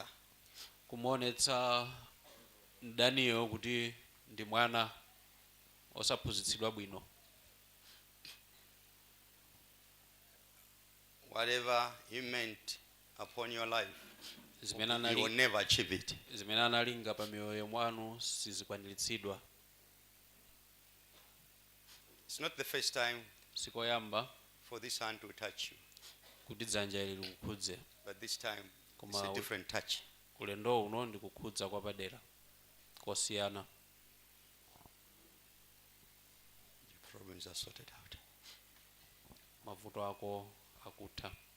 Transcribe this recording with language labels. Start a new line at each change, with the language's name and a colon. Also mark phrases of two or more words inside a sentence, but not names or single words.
Nyanja: Kumuonetsa mdaniyo kuti ndi mwana osaphunzitsidwa bwino.
English: Whatever he meant upon your life,
Nyanja: Zimene
English: you will never achieve it.
Nyanja: analinga pa miyoyo mwanu sizikwaniritsidwa.
English: It's not the first time
Nyanja: Sikoyamba
English: for this hand to touch you,
Nyanja: kuti dzanja ili likukhudze,
English: but this time it's
Nyanja: Koma
English: a different touch.
Nyanja: ulendo uno ndi kukhudza kwa padera kosiyana.
English: Your problems are sorted out.
Nyanja: Mavuto ako akutha.